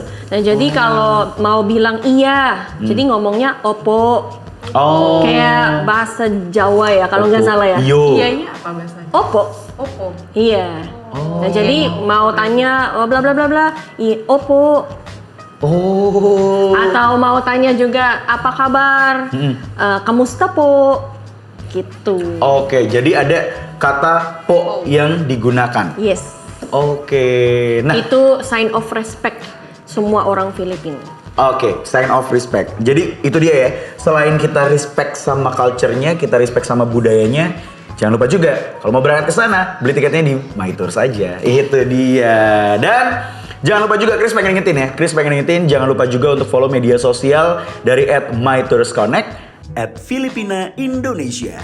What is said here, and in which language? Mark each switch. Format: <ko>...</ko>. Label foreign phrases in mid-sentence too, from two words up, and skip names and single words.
<id>Nah, jadi kalau mau bilang iya, jadi ngomongnya opo. Oh. Kayak bahasa Jawa ya, kalau nggak Opo. salah ya. Yo. Iyanya apa bahasanya? Opo. Opo. Iya. Oh. Nah, jadi mau tanya oh, bla bla bla bla, opo. Oh. Atau mau tanya juga apa kabar?</id> <tl>Kamusta po?</tl> <id>Gitu. Oke, jadi ada kata po yang digunakan. Yes. Oke. Nah, Itu</id> <en>sign of respect</en> <id>semua orang Filipina. oke,</id> <en>sign of respect.</en> <id>Jadi itu dia ya. Selain kita respect sama culture-nya, kita respect sama budayanya, jangan lupa juga kalau mau berangkat ke sana, beli tiketnya di MyTours saja. Itu dia. Dan jangan lupa juga Chris pengen ngingetin ya. Chris pengen ngingetin jangan lupa juga untuk follow media sosial dari @MyToursConnect @Filipina Indonesia.</id>